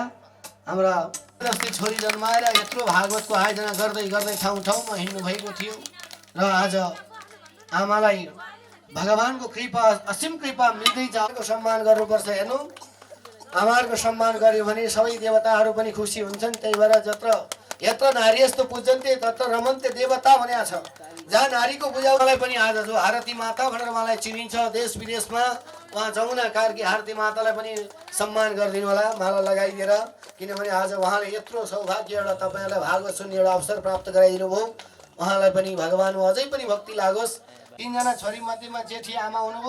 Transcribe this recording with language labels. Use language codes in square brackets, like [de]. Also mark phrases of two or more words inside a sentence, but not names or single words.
[ne] हाम्रा जस्तै छोरी जन्माएर यत्रो भागवतको आयोजना गर्दै गर्दै ठाउँ ठाउँमा हिँड्नु भएको थियो। र आज आमालाई भगवानको कृपा असीम कृपा मिल्दै जाएको सम्मान गर्नुपर्छ। हेर्नु, आमाहरूको सम्मान गर्यो भने सबै देवताहरू पनि खुसी हुन्छन्। त्यही भएर [sa] यत्र नारी यस्तो पूजन्ते तत्र रमन्ते देवता [ne] भनेको छ। जहाँ नारीको पूजालाई पनि आज जो हारती माता भनेर उहाँलाई चिनिन्छ देश विदेशमा, उहाँ जमुना कार्की हारती मातालाई पनि सम्मान गरिदिनु होला माला लगाइदिएर। किनभने आज उहाँले यत्रो सौभाग्य एउटा तपाईँहरूलाई भागवत सुन्ने एउटा अवसर प्राप्त गराइदिनु भयो। उहाँलाई पनि भगवानको अझै पनि भक्ति लागोस्। 3 जना छोरी मध्येमा जेठी आमा हुनुभयो।